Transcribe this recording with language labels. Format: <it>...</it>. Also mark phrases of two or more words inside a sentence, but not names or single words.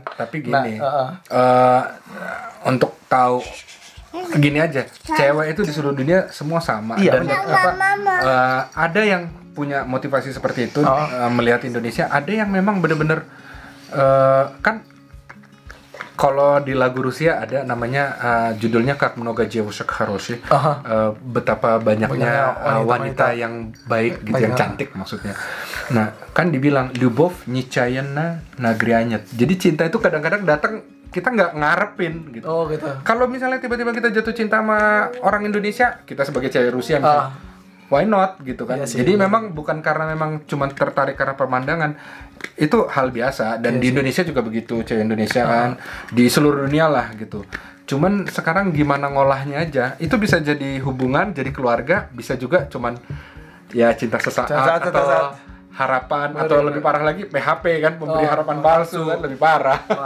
<id>Tapi gini, untuk tahu gini aja, cewek itu di seluruh dunia semua sama. Dan ada yang punya motivasi seperti itu melihat Indonesia, ada yang memang benar-benar kan Kalau di lagu Rusia ada namanya judulnya</id> <ru>Как много девушек хороших.</ru> <id>Betapa banyaknya wanita yang baik gitu, yang cantik maksudnya. Nah, kan dibilang</id> <ru>Любовь нечаянно нагрянет.</ru> <id>Jadi cinta itu kadang-kadang datang kita nggak ngarepin gitu. Oh gitu. Kalau misalnya tiba-tiba kita jatuh cinta sama orang Indonesia, kita sebagai cewek Rusia misalnya,</id> <en>why not</en> <id>gitu kan? Iya sih, jadi memang bukan karena memang cuma tertarik karena pemandangan, itu hal biasa dan di Indonesia juga begitu, cewek Indonesia kan di seluruh dunia lah gitu. Cuman sekarang gimana ngolahnya aja, itu bisa jadi hubungan, jadi keluarga, bisa juga cuman ya cinta sesaat atau harapan atau lebih parah lagi PHP kan, memberi harapan palsu kan lebih parah.</id>